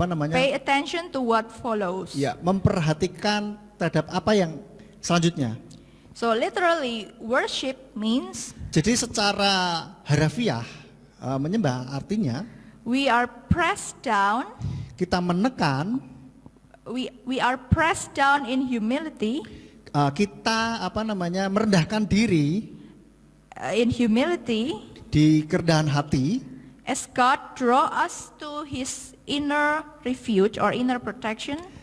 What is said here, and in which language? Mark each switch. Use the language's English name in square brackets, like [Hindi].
[English] Pay attention to what follows. [Indonesian] ya memperhatikan terhadap apa yang selanjutnya. [English] So literally, worship means [Indonesian] Jadi secara harafiah menyembah artinya [English] we are pressed down. [Indonesian] kita menekan, [English] We are pressed down in humility. [Indonesian] kita merendahkan diri [English] In humility, [Indonesian] di kerendahan hati, [English] as God draw us to His inner refuge or inner protection.